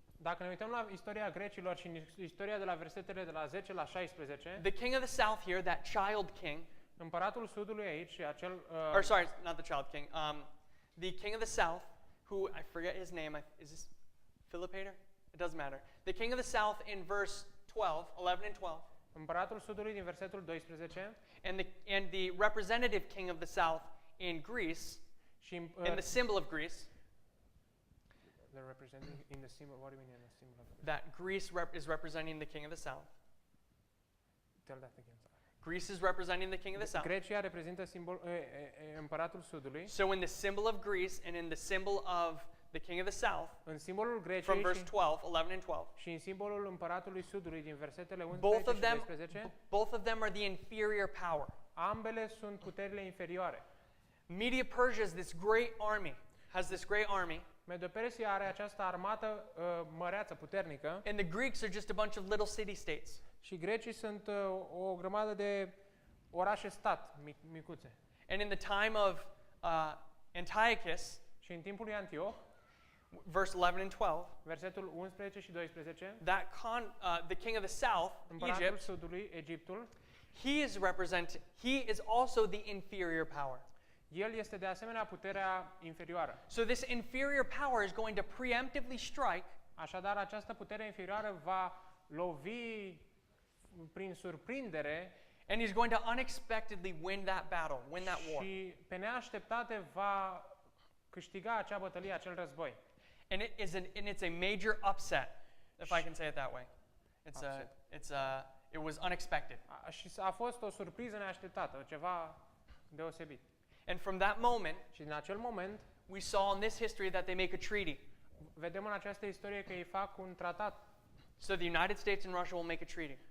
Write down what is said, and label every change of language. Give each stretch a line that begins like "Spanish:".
Romanian: dacă ne uităm la istoria grecilor și în istoria de la versetele de la 10 la 16,
English: the king of the south here, that child king,
Romanian: împăratul sudului aici și acel
English: or sorry, not the child king, the king of the south, who I forget his name. Is this Philopator? It doesn't matter. The king of the south in verse 12, 11 and 12.
Romanian: împăratul sudului din versetul 12
English: And the representative king of the south in Greece,
Romanian: și
English: in the symbol of Greece, they're representing in the symbol. What do you mean in the symbol? that Greece is representing the king of the south. Tell that again. Greece is representing the king of the south.
Romanian: Grecia reprezintă împăratul sudului.
English: So in the symbol of Greece and in the symbol of the king of the south,
Romanian: În simbolul
English: from
Romanian: Greciei
English: verse 12, 11 and 12,
Romanian: și în simbolul împăratului sudului din versetele
English: both
Romanian: 11
English: of
Romanian: și
English: them
Romanian: 12,
English: both of them are the inferior power.
Romanian: ambele sunt puterile inferioare.
English: Media Persia is this great army, has this great army,
Romanian: Medo-Persia are această armată măreață, puternică,
English: and the Greeks are just a bunch of little city-states.
Romanian: și grecii sunt o grămadă de orașe-stat micuțe.
English: And in the time of Antiochus,
Romanian: Și în timpul lui Antioch,
English: verse 11 and 12,
Romanian: versetul 11 și 12,
English: the king of the south,
Romanian: împăratul
English: Egypt,
Romanian: sudului, Egiptul,
English: he is also the inferior power.
Romanian: el este de asemenea puterea inferioară.
English: So this inferior power is going to preemptively strike
Romanian: Așadar, această putere inferioară va lovi prin surprindere
English: and he's going to unexpectedly win that battle, win that war.
Romanian: și pe neașteptate va câștiga acea bătălie, acel război.
English: And it's a major upset, if I can say it that way. It was unexpected.
Romanian: Și a fost o surpriză neașteptată, ceva deosebit.
English: And from that moment,
Romanian: Și din acel moment,
English: we saw in this history that they make a treaty.
Romanian: vedem în această istorie că ei fac un tratat.
English: So the United States and Russia will make a treaty.